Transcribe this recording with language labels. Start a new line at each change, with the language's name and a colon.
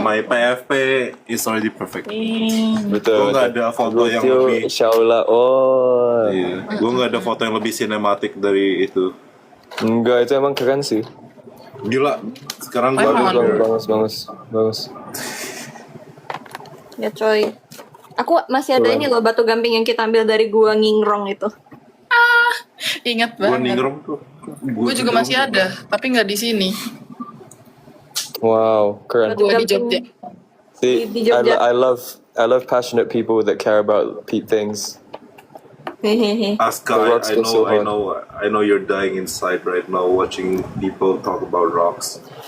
English: my PFP is already perfect.
Indonesian: Betul. Gua nggak ada foto yang Gutil lebih. Shaula. Oh. Iya. Gue nggak ada foto yang lebih sinematik dari itu. Enggak, itu emang keren sih. Gila. Sekarang Bagus. Ya coy. Aku masih ada ini loh batu gamping yang kita ambil dari gua Ngingrong itu. Ingat Gue banget. ninggrong tuh. Gue juga masih ada, tapi nggak di sini. Wow, keren. Gue di Jogja.
English: See,
Indonesian: Di Jogja.
English: I love passionate people that care about things. Hehehe. Aska, The rocks I go so I know you're dying inside right now watching people talk about rocks.